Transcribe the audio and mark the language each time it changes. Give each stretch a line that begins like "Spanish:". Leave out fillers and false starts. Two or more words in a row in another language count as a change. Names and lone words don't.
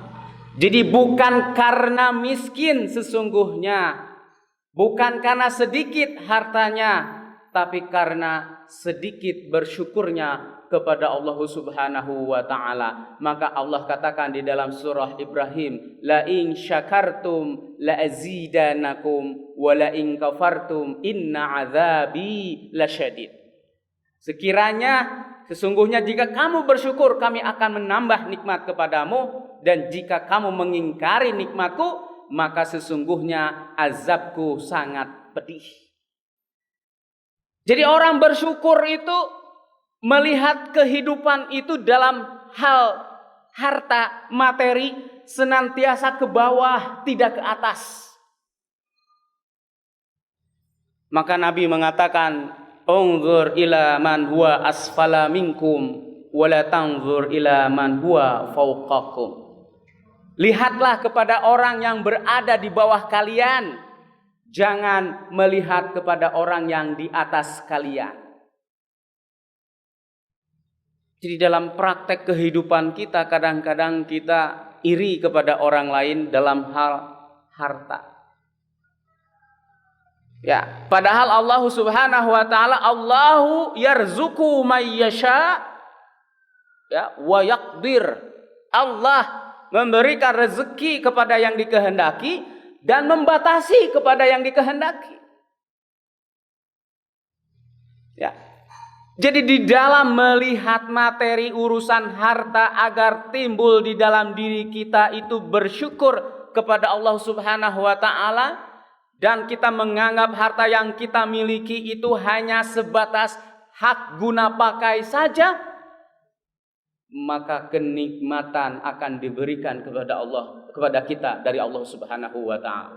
Indonesian: Jadi bukan karena miskin sesungguhnya, bukan karena sedikit hartanya, tapi karena sedikit bersyukurnya kepada Allah
Arabic: سبحانه وتعالى.
Indonesian: Maka Allah katakan di dalam surah Ibrahim,
Arabic: لئن شكرتم لأزيدنكم ولئن كفرتم إن عذابي لشديد.
Indonesian: Sekiranya sesungguhnya jika kamu bersyukur, kami akan menambah nikmat kepadamu, dan jika kamu mengingkari nikmatku, maka sesungguhnya azabku sangat pedih. Jadi orang bersyukur itu melihat kehidupan itu dalam hal harta materi senantiasa ke bawah, tidak ke atas. Maka Nabi mengatakan,
Arabic: "انظروا إلى من هو أسفل منكم ولا تنظروا إلى من هو فوقكم."
Indonesian: Lihatlah kepada orang yang berada di bawah kalian, jangan melihat kepada orang yang di atas kalian. Jadi dalam praktek kehidupan kita, kadang-kadang kita iri kepada orang lain dalam hal harta. Ya, padahal
Arabic: الله سبحانه وتعالى، الله يرزق من يشاء ويقدر.
Indonesian: Allah memberikan rezeki kepada yang dikehendaki dan membatasi kepada yang dikehendaki. Ya. Jadi di dalam melihat materi urusan harta agar timbul di dalam diri kita itu bersyukur kepada Allah
Arabic: سبحانه وتعالى,
Indonesian: dan kita menganggap harta yang kita miliki itu hanya sebatas hak guna pakai saja, maka kenikmatan akan diberikan kepada kita dari Allah
Arabic: سبحانه وتعالى.